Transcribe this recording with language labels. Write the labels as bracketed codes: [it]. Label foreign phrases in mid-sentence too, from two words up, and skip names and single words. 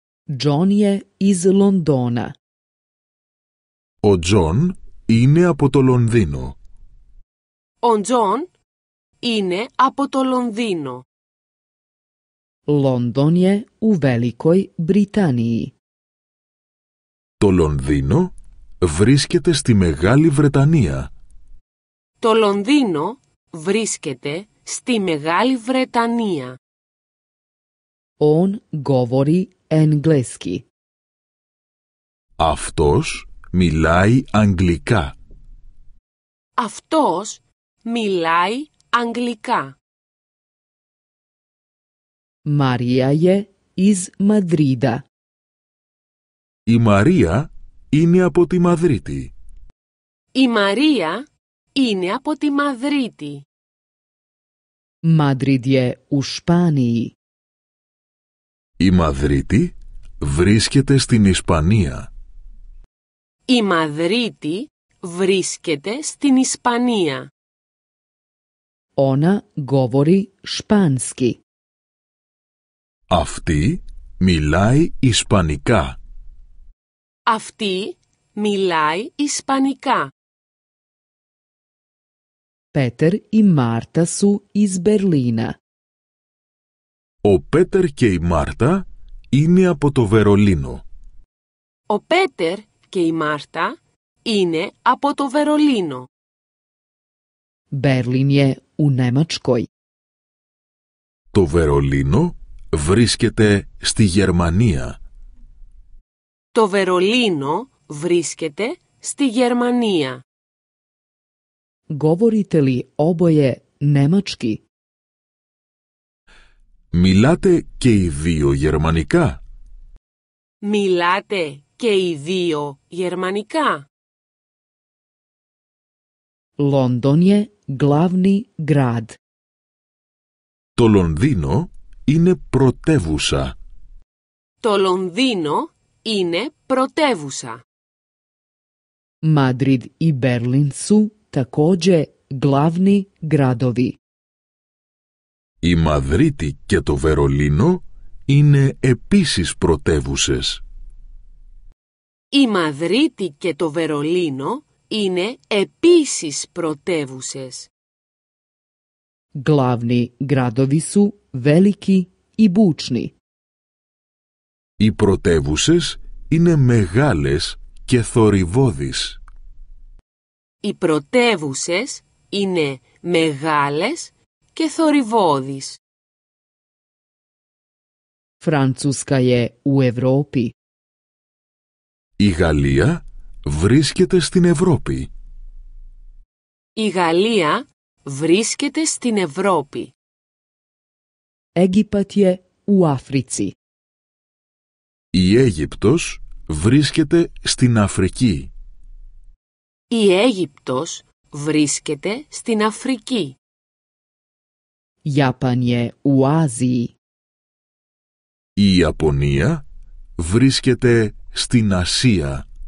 [sr] John je iz Londona. [el] Ο Τζον είναι από το Λονδίνο. Ο Τζον είναι από το Λονδίνο. [sr] London je u Velikoj Britaniji. [el] Το Λονδίνο βρίσκεται στη Μεγάλη Βρετανία. Το Λονδίνο βρίσκεται στη Μεγάλη Βρετανία. [sr] On govori engleski. [el] Αυτός μιλάει αγγλικά. Αυτός μιλάει αγγλικά. [sr] Marija je iz Madrida. [el] Η Μαρία είναι από τη Μαδρίτη. Η Μαρία είναι από τη Μαδρίτη. [sr] Madrid je u Španiji. [el] Η Μαδρίτη βρίσκεται στην Ισπανία. Η Μαδρίτη βρίσκεται στην Ισπανία. [sr] Ona govori španski. [el] Αυτή μιλάει Ισπανικά. Αυτή μιλάει Ισπανικά. [sr] Peter i Marta su iz Berlina. [el] Ο Πέτερ και η Μάρτα είναι από το Βερολίνο. Ο Πέτερ και η Μάρτα είναι από το Βερολίνο. [sr] Berlin je u Nemačkoj. [el] Το Βερολίνο βρίσκεται στη Γερμανία. Το Βερολίνο βρίσκεται στη Γερμανία. [sr] Govorite li oboje nemački? [el] Μιλάτε και οι δύο γερμανικά? Μιλάτε και οι δύο γερμανικά? [sr] London je glavni grad. [el] Το Λονδίνο είναι πρωτεύουσα. Το Λονδίνο είναι πρωτεύουσα. [sr] Madrid i Berlin su također glavni gradovi. [el] Η Μαδρίτη και το Βερολίνο είναι επίσης πρωτεύουσες. Η Μαδρίτη και το Βερολίνο είναι επίσης πρωτεύουσες. [sr] Glavni gradovi su veliki i bučni. [el] Οι πρωτεύουσες είναι μεγάλες και θορυβώδεις. Οι πρωτεύουσες είναι μεγάλες και θορυβώδεις. [sr] Francuska je u Evropi. [el] Η Γαλλία βρίσκεται στην Ευρώπη. Η Γαλλία βρίσκεται στην Ευρώπη. [sr] Egipat je u Africi. [el] Η Αίγυπτος βρίσκεται στην Αφρική. Η Αίγυπτος βρίσκεται στην Αφρική. [sr] Japan je u Aziji. [el] Η Ιαπωνία βρίσκεται στην Ασία.